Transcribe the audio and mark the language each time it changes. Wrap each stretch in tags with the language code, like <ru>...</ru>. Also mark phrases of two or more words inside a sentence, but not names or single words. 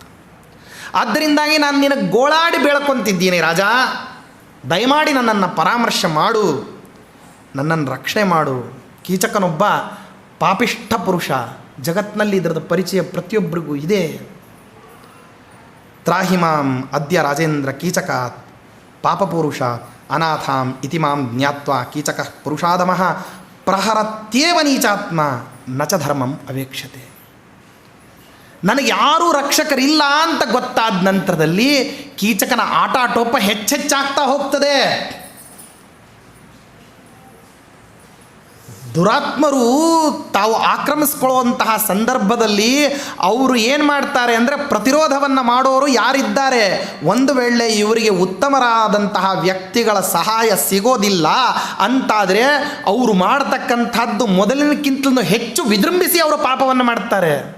<kn>ಆದ್ದರಿಂದಾಗಿ ನಾನು ನಿನಗೆ ಗೋಳಾಡಿ ಬೇಳ್ಕೊತಿದ್ದೀನಿ ರಾಜ, ದಯಮಾಡಿ ನನ್ನನ್ನು ಪರಾಮರ್ಶೆ ಮಾಡು, ನನ್ನನ್ನು ರಕ್ಷಣೆ ಮಾಡು. ಕೀಚಕನೊಬ್ಬ ಪಾಪಿಷ್ಠ ಪುರುಷ, ಜಗತ್ತಿನಲ್ಲಿ ಇದರದ ಪರಿಚಯ ಪ್ರತಿಯೊಬ್ಬರಿಗೂ ಇದೆ.</kn> <sa>ತ್ರಾಹಿಮಾಂ ಅದ್ಯ ರಾಜೇಂದ್ರ ಕೀಚಕಾತ್ ಪಾಪಪುರುಷ ಅನಾಥಾಂ ಇತಿ ಮಾಂ ಜ್ಞಾತ್ವಾ ಕೀಚಕಃ ಪುರುಷಾದಮಃ ಪ್ರಹರತ್ಯೇವ ನೀಚಾತ್ಮ ನಚ ಧರ್ಮಂ ಅವೇಕ್ಷತೆ.</sa> <kn>ನನಗೆ ಯಾರೂ ರಕ್ಷಕರಿಲ್ಲ ಅಂತ ಗೊತ್ತಾದ ನಂತರದಲ್ಲಿ ಕೀಚಕನ ಆಟಾಟೋಪ ಹೆಚ್ಚೆಚ್ಚಾಗ್ತಾ ಹೋಗ್ತದೆ. ದುರಾತ್ಮರು ತಾವು ಆಕ್ರಮಿಸ್ಕೊಳ್ಳುವಂತಹ ಸಂದರ್ಭದಲ್ಲಿ ಅವರು ಏನು ಮಾಡ್ತಾರೆ ಅಂದರೆ, ಪ್ರತಿರೋಧವನ್ನು ಮಾಡೋರು ಯಾರಿದ್ದಾರೆ, ಒಂದು ವೇಳೆ ಇವರಿಗೆ ಉತ್ತಮರಾದಂತಹ ವ್ಯಕ್ತಿಗಳ ಸಹಾಯ ಸಿಗೋದಿಲ್ಲ ಅಂತಾದರೆ ಅವರು ಮಾಡ್ತಕ್ಕಂಥದ್ದು ಮೊದಲಿನಕ್ಕಿಂತಲೂ ಹೆಚ್ಚು ವಿಜೃಂಭಿಸಿ ಅವರು ಪಾಪವನ್ನು ಮಾಡ್ತಾರೆ.</kn>